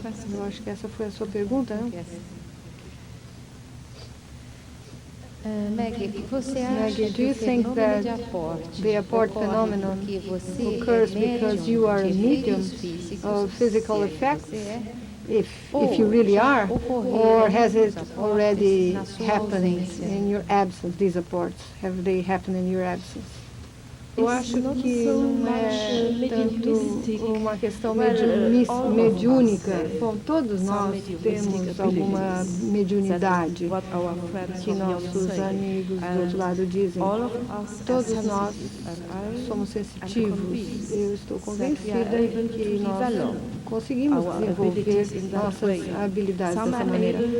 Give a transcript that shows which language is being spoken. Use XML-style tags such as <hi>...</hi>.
<pt>Eu acho que essa foi a sua pergunta, não? Maggie, você acha que o fenômeno de aporte phenomenon</pt> <en>occurs because you are a medium of physical effects? If you really are, or has it already happened in your absence, these apports? Have they happened in your absence?</en> <pt>Eu acho que não é tanto uma questão mediúnica. Bom, todos nós temos alguma mediunidade que nossos amigos do outro lado dizem. Todos nós somos sensitivos. Eu estou convencida que nós conseguimos desenvolver nossas habilidades dessa maneira.</pt>